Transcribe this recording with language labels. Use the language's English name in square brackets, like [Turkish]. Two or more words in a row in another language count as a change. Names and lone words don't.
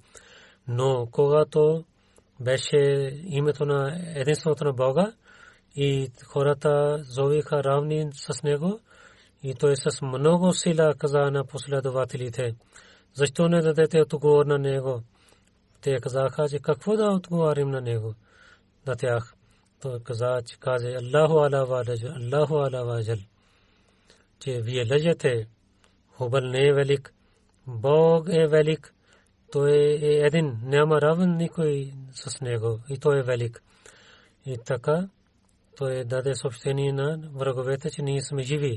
[Bulgarian] Но когато беше името на единството на Бога и хората зовиха равни с него, и той с много сила каза на последователите: защо не дадете отговор на него? Те казаха, че какво да отговорим на него, на тях. Той каза, че каже [Arabic] الله أعلى وأجل، الله أعلى وأجل, [Bulgarian] че вие лъжете. Хубъл не е велик, Бог е велик. Той е един, няма равен никой с него и той е велик. И така той даде съобщение на враговете, че ние сме живи.